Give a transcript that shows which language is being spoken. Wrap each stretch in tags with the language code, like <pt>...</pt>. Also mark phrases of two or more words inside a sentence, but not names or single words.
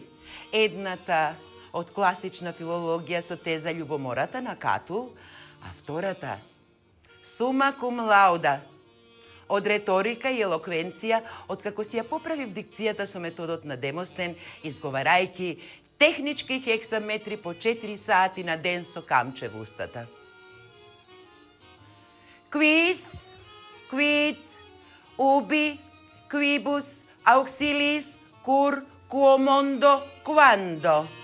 <mk>Едната од класична филологија со теза љубомората на Кату, а втората</mk> <la>summa cum laude</la> <mk>од реторика и елоквенција, откако си ја поправив дикцијата со методот на Демостен, изговарајќи технички хексаметри по 4 сати на ден со камче во устата.</mk> <la>Quis, quid, ubi, quibus, auxilis, cur, quomondo, quando.</la>